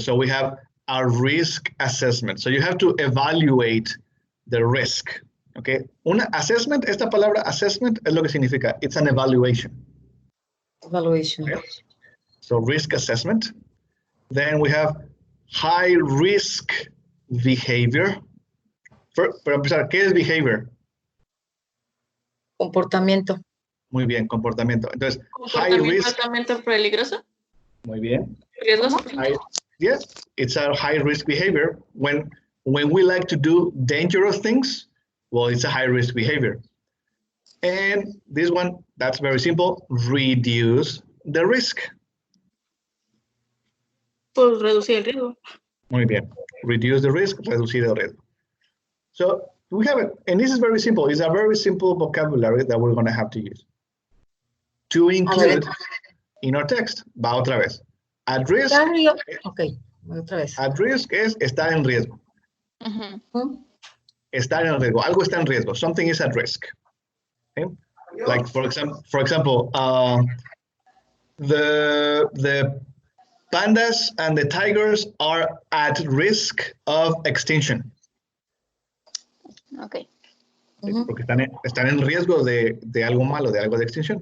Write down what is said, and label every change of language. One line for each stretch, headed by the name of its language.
English: So we have a risk assessment. So you have to evaluate the risk.
Spanish: Okay. Una assessment, esta palabra assessment es lo que significa.
English: It's an evaluation. Evaluation. Okay. So risk assessment. Then we have high risk behavior.
Spanish: Para empezar, ¿qué es behavior? Comportamiento. Muy bien, comportamiento. Entonces, high Comportamiento
English: risk.
Spanish: altamente peligroso. Muy bien. Riesgoso.
English: Yes, it's a high risk behavior. When we like to do dangerous things, well, it's a high risk behavior. And this one, that's very simple. Reduce the risk.
Spanish: Pues reducir el riesgo. Muy bien.
English: Reduce the risk,
Spanish: reducir el riesgo.
English: So we have it, and this is very simple. It's a very simple vocabulary that we're going to have to use to include in our text.
Spanish: Va otra vez. At risk. Ok, otra vez. At risk es estar en riesgo. Ujú. Estar en riesgo. Algo está en riesgo.
English: Something is at risk. Okay? Like for example, the pandas and the tigers are at risk of extinction. Ok.
Spanish: Porque están en riesgo de algo malo, de algo de extinción.